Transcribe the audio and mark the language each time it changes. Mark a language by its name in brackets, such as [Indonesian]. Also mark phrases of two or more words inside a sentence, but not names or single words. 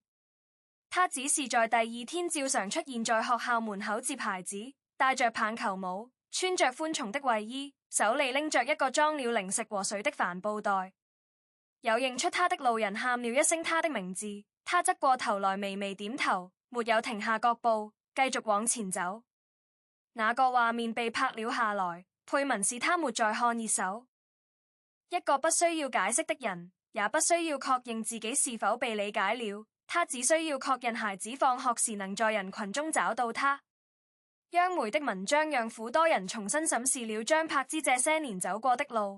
[Chinese] 他只是在第二天照常出現在學校門口接孩子，戴着棒球帽，穿着寬鬆的衛衣，手裡拎着一個裝了零食和水的帆布袋。有認出他的路人喊了一聲他的名字，他側過頭來微微點頭，沒有停下腳步，繼續往前走。那個畫面被拍了下來，配文是他沒在看熱搜。一個不需要解釋的人，也不需要確認自己是否被理解了，他只需要確認孩子放學時能在人群中找到他。央媒的文章讓許多人重新審視了張柏芝這些年走過的路。